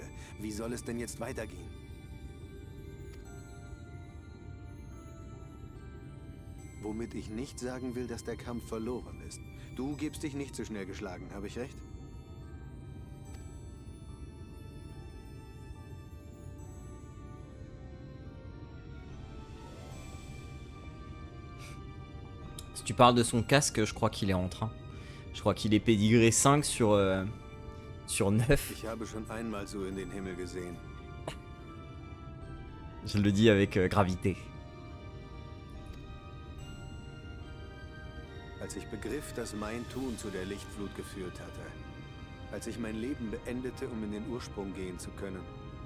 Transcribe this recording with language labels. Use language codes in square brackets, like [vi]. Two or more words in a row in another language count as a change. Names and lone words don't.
[de] Wie soll es denn jetzt weitergehen? Womit ich nicht sagen will, dass der Kampf verloren ist. Du gibst dich nicht so schnell geschlagen, habe ich recht? [fr] Si tu parles de son casque, je crois qu'il est en train. Je crois qu'il est pédigré 5 sur 9. [de] Ich habe schon einmal so in den Himmel gesehen. [fr] Je le dis avec gravité. [de] Als ich begriff, dass mein Tun zu der Lichtflut geführt hatte. Als ich mein Leben beendete, um in den Ursprung gehen zu können.